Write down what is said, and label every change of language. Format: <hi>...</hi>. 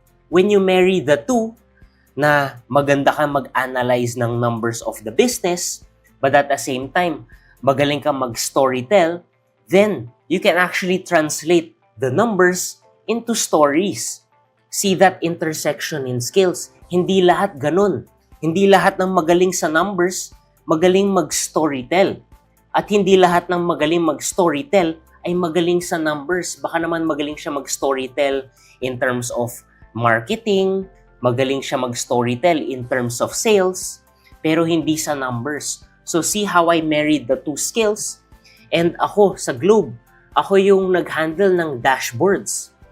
<en>When you marry the two,</en> <tl>na maganda ka mag-analyze ng numbers</tl> <en>of the business, but at the same time,</en> <tl>magaling ka mag-storytell,</tl> <en>then you can actually translate the numbers into stories. See that intersection in skills.</en> <tl>Hindi lahat ganun. Hindi lahat ng magaling sa numbers, magaling mag-storytell. At hindi lahat ng magaling mag-storytell ay magaling sa numbers. Baka naman magaling siya mag-storytell</tl> <en>in terms of marketing,</en> <tl>magaling siya mag-storytell</tl> <en>in terms of sales,</en> <tl>pero hindi sa numbers.</tl> <en>So see how I married the two skills?</en> <tl>And ako sa Globe, ako yung nag-handle ng dashboards.</tl>